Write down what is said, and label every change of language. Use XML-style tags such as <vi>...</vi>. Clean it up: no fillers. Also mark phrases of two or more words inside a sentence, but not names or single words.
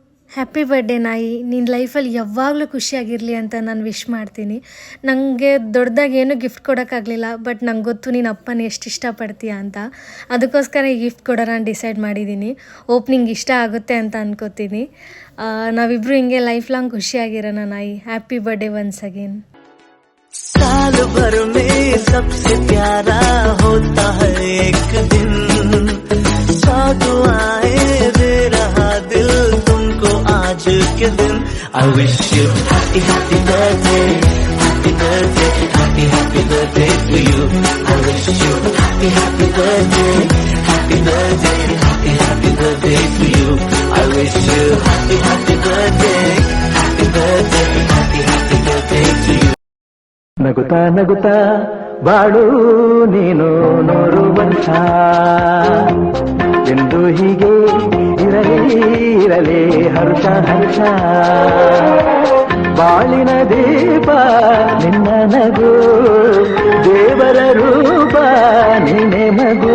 <en>happy birthday</en> <kn>ನಾಯಿ, ನಿನ್ನ ಲೈಫಲ್ಲಿ ಯಾವಾಗಲೂ ಖುಷಿಯಾಗಿರಲಿ ಅಂತ ನಾನು ವಿಶ್ ಮಾಡ್ತೀನಿ. ನನಗೆ ದೊಡ್ಡದಾಗಿ ಏನೂ ಗಿಫ್ಟ್ ಕೊಡೋಕ್ಕಾಗಲಿಲ್ಲ, ಬಟ್ ನಂಗೆ ಗೊತ್ತು ನೀನು ಅಪ್ಪನ ಎಷ್ಟು ಇಷ್ಟಪಡ್ತೀಯ ಅಂತ. ಅದಕ್ಕೋಸ್ಕರ ಈ ಗಿಫ್ಟ್ ಕೊಡೋಣ ಡಿಸೈಡ್ ಮಾಡಿದ್ದೀನಿ. ಓಪ್ನಿಂಗ್ ಇಷ್ಟ ಆಗುತ್ತೆ ಅಂತ ಅನ್ಕೋತೀನಿ. ನಾವಿಬ್ಬರು ಹಿಂಗೆ</kn> <en>life long</en> <kn>ಖುಷಿಯಾಗಿರೋಣ ನಾಯಿ.</kn> <en>happy birthday once again.</en> <hi>साल भर में सबसे प्यारा होता है एक दिन, सौ दुआएं दे रहा दिल तुमको आज के दिन.</hi> <en>I wish you happy happy birthday, happy birthday, happy happy birthday to you. I wish you happy happy birthday, happy birthday, happy happy birthday to you. I wish you happy happy birthday, happy birthday, happy happy birthday to you.</en> <kn>ನಗುತ್ತಾ ನಗುತ್ತಾ ಬಾಳು ನೀನು 100 ವರ್ಷ ಎಂದು ಹೀಗೆ ಇರಲಿ ಹರ್ಷ ಹರ್ಷ. ಬಾಳಿನ ದೀಪ ನಿನ್ನ ನಗು, ದೇವರ ರೂಪ ನೀನೆ ಮಗು.</kn>